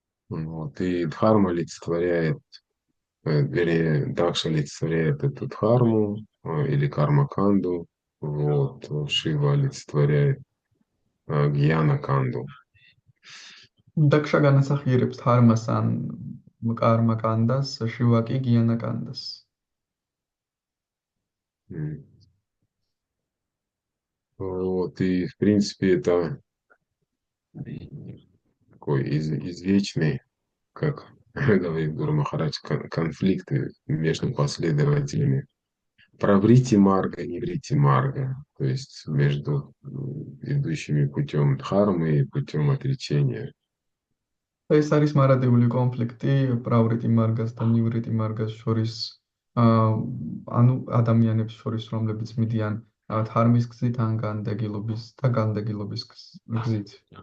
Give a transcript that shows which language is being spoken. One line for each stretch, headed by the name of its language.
Russian: Вот, и Дхарма олицетворяет, вернее, Дакша олицетворяет эту Дхарму или Кармаканду, вот, Шива олицетворяет Гьяна Канду.
Georgian: დაკშა განასახიერებს დჰარმას ან კარმა კანდას, შივა კი გიანა კანდას.
Russian: Вот, и в принципе это такой извечный, как говорит Гуру Махарадж, конфликты между последователями. Праврити марга, не врити марга. То есть между идущими путем дхармы и путем отречения.
Georgian: ეს არის მარადიული კონფლიქტი პრავრიტი მარგას და ნივრიტი მარგას შორის, ანუ ადამიანებს შორის, რომლებიც მიდიან დჰარმის გზით ან განდეგილობის და განდეგილობის გზით.